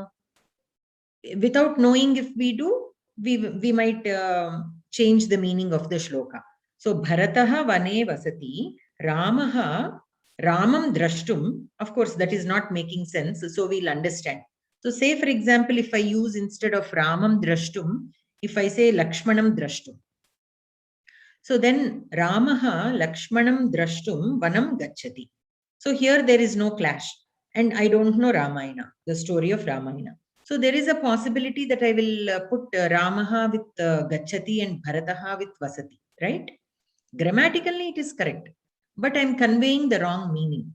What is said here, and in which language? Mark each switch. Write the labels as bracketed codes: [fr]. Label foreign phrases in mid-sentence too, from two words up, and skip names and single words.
[en] Without knowing, if we do, we might change the meaning of the shloka. [sa] So भरतः वने वसति, रामः रामम् द्रष्टुम्. [en] Of course, that is not making sense. So we'll understand. So say, for example, if I use instead of [sa] रामम् द्रष्टुम्, [en] if I say [sa] लक्ष्मणम् द्रष्टुम्. So then रामः लक्ष्मणम् द्रष्टुम् वनम् गच्छति. [en] So here there is no clash. And I don't know Ramayana, the story of Ramayana. So there is a possibility that I will put Ramaha with Gacchati and Bharataha with Vasati, right? Grammatically it is correct, but I'm conveying the wrong meaning.